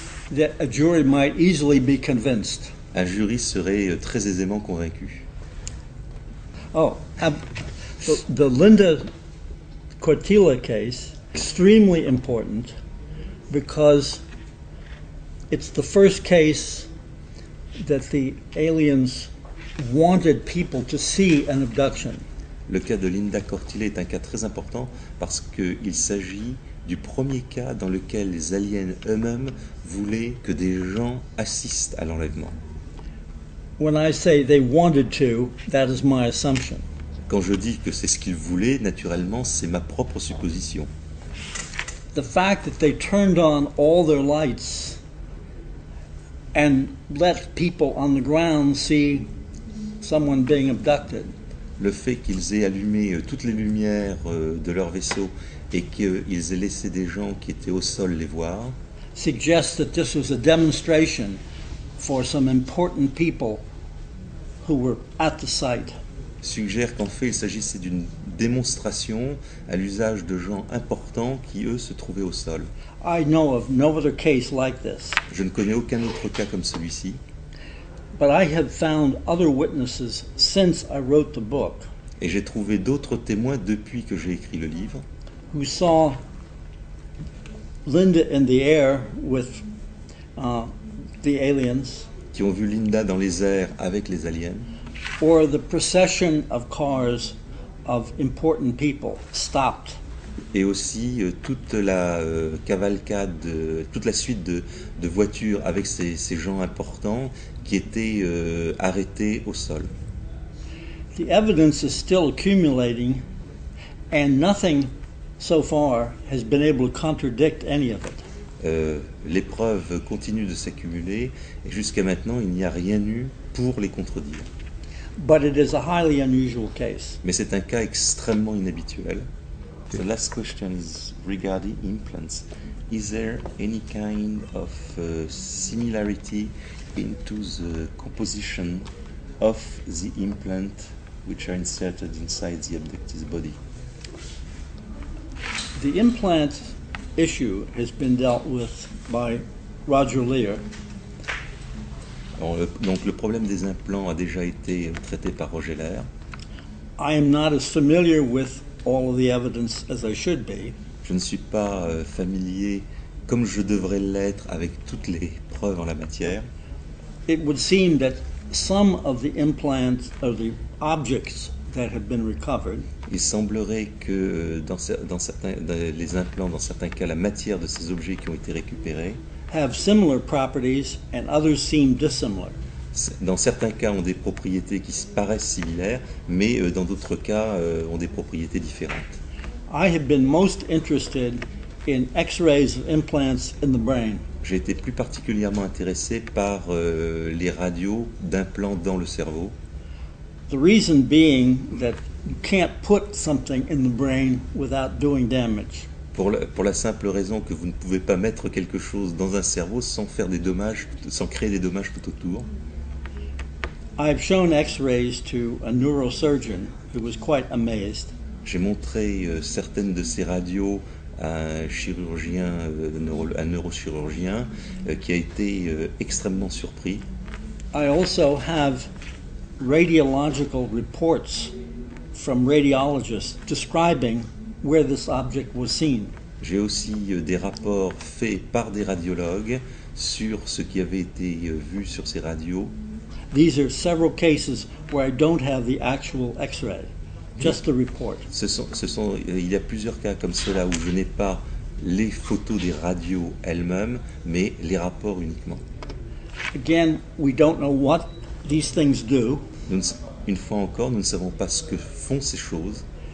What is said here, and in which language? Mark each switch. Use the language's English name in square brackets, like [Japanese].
[English] that a jury might easily be convinced. [French] Un jury serait très aisément convaincu. [English] Oh, the Linda Cortila case, extremely important because it's the first case that the aliens wanted people to see an abduction. [French] Le cas de Linda Cortila est un cas très important parce qu'il s'agit du premier cas dans lequel les aliens eux-mêmes voulaient que des gens assistent à l'enlèvement. [English] When I say they wanted to, that is my assumption. [French] Quand je dis que c'est ce qu'ils voulaient, naturellement, c'est ma propre supposition. [English] The fact that they turned on all their lights and let people on the ground see someone being abducted. [French] Le fait qu'ils aient allumé toutes les lumières de leur vaisseau et qu'ils aient laissé des gens qui étaient au sol les voir [English] suggests that this was a demonstration for some important people who were at the site. [French] Suggère qu'en fait il s'agissait d'une démonstration à l'usage de gens importants qui eux se trouvaient au sol. [English] I know of no other case like this. [French] Je ne connais aucun autre cas comme celui-ci. [English] But I have found other witnesses since I wrote the book. [French] Et j'ai trouvé d'autres témoins depuis que j'ai écrit le livre. [English] Who saw Linda in the air with the aliens. [French] qui ont vu Linda dans les airs avec les aliens, [English] or the procession of cars of important people stopped. [French] et aussi toute la cavalcade, toute la suite de voitures avec ces gens importants qui étaient arrêtés au sol. [English] The evidence is still accumulating, and nothing so far has been able to contradict any of it. [French] Les preuves continuent de s'accumuler et jusqu'à maintenant il n'y a rien eu pour les contredire. [English] But it is a highly unusual case. [French] Mais c'est un cas extrêmement inhabituel. [English] The last question is regarding implants. Is there any kind of similarity into the composition of the implant which are inserted inside the abductee's body? The implant issue has been dealt with by Roger Lear. [French] Alors, donc le problème des implants a déjà été traité par Roger Lear. [English] I am not as familiar with all of the evidence as I should be, [French] Je ne suis pas familier comme je devrais l'être avec toutes les preuves en la matière. [English] it would seem that some of the implants or the objects that have been recovered [French] Il semblerait que les implants, dans certains cas, la matière de ces objets qui ont été récupérés, [English] have similar properties and others seem dissimilar. [French] dans certains cas ont des propriétés qui se paraissent similaires, mais dans d'autres cas ont des propriétés différentes. [English] I have been most interested in X-rays of implants in the brain. [French] J'ai été plus particulièrement intéressé par les radios d'implants dans le cerveau. [English] The reason being that you can't put something in the brain without doing damage. [French] Pour la simple raison que vous ne pouvez pas mettre quelque chose dans un cerveau sans faire des dommages, sans créer des dommages tout autour. [English] I've shown X-rays to a neurosurgeon who was quite amazed. [French] J'ai montré certaines de ces radios à un chirurgien, un neurochirurgien, qui a été extrêmement surpris. [English] I also have radiological reports from radiologists describing where this object was seen. [French] J'ai aussi des rapports faits par des radiologues sur ce qui avait été vu sur ces radios. [English] These are several cases where I don't have the actual X-ray, just the report. [French] Il y a plusieurs cas comme cela où je n'ai pas les photos des radios elles-mêmes, mais les rapports uniquement. [English] Again, we don't know what these things do, [French] Une fois encore, nous ne savons pas ce que font ces choses,